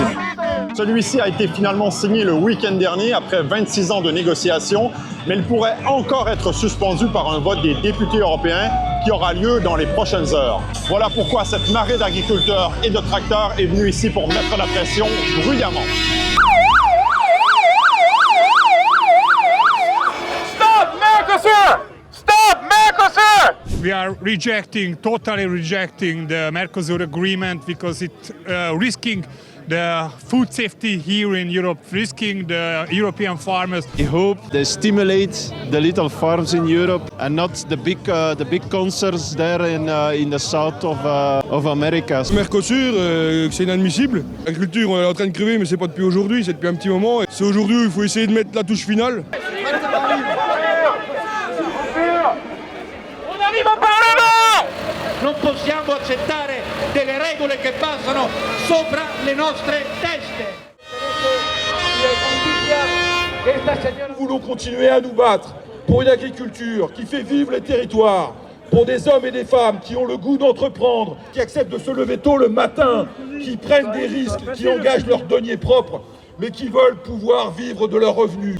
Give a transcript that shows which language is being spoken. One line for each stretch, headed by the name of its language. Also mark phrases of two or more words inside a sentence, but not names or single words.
French: Celui-ci a été finalement signé le week-end dernier après 26 ans de négociations, mais il pourrait encore être suspendu par un vote des députés européens qui aura lieu dans les prochaines heures. Voilà pourquoi cette marée d'agriculteurs et de tracteurs est venue ici pour mettre la pression bruyamment. Stop Mercosur! Stop Mercosur!
English: We are totally rejecting the Mercosur agreement because it's risking the food safety here in Europe, risking the European farmers. I hope they stimulate the little farms in Europe and not the big concerns there in the south of America.
French: Mercosur, c'est inadmissible. L'agriculture, on est en train de crever, mais c'est pas depuis aujourd'hui, c'est depuis un petit moment. C'est aujourd'hui où il faut essayer de mettre la touche finale. On arrive au Parlement!
Italian: Non possiamo accettare delle regole che passano sopra le nostre teste.
French: Nous voulons continuer à nous battre pour une agriculture qui fait vivre les territoires, pour des hommes et des femmes qui ont le goût d'entreprendre, qui acceptent de se lever tôt le matin, qui prennent des risques, qui engagent leurs deniers propres, mais qui veulent pouvoir vivre de leurs revenus.